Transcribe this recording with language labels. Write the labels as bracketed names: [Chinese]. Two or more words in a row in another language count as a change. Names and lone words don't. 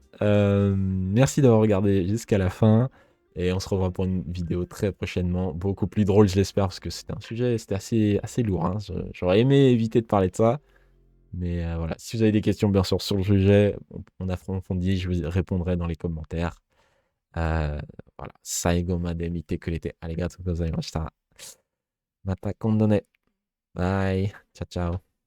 [French] Merci d'avoir regardé jusqu'à la fin. Et on se revoit pour une vidéo très prochainement. Beaucoup plus drôle, je l'espère, parce que c'était un sujet, c'était assez lourd, hein. J'aurais aimé éviter de parler de ça. Mais voilà. Si vous avez des questions, bien sûr, sur le sujet, on approfondit, je vous répondrai dans les commentaires. Voilà. [Japanese] 最後まで見てくれてありがとうございました. また今度ね. Bye. [Italian] Ciao, ciao.